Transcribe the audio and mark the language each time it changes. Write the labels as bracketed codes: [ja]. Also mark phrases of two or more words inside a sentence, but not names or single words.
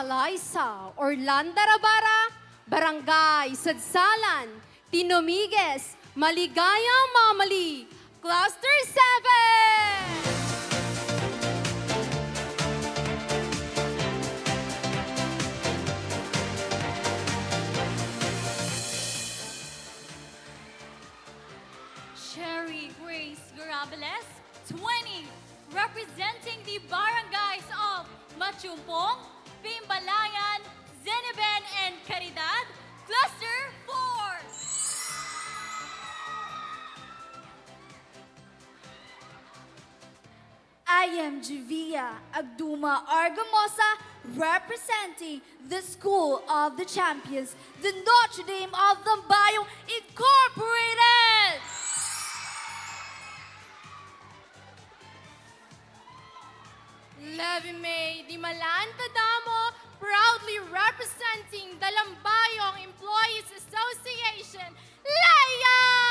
[en] Alaisa Orlando Rabara, Barangay Sadsalan, Tinomigues, [tl] Maligayang Mamali, [en] Cluster 7! Sherry Grace Garabeles, 20, representing the barangays of Machumpong, Pimbalayan, Zeniben, and Caridad, Cluster 4. I am Juvia Abduma Argamosa, representing the School of the Champions, the Notre Dame of Lambayong Incorporated! Levi May Dimalan Tadamo, proudly representing the Lambayong Employees Association, Leia!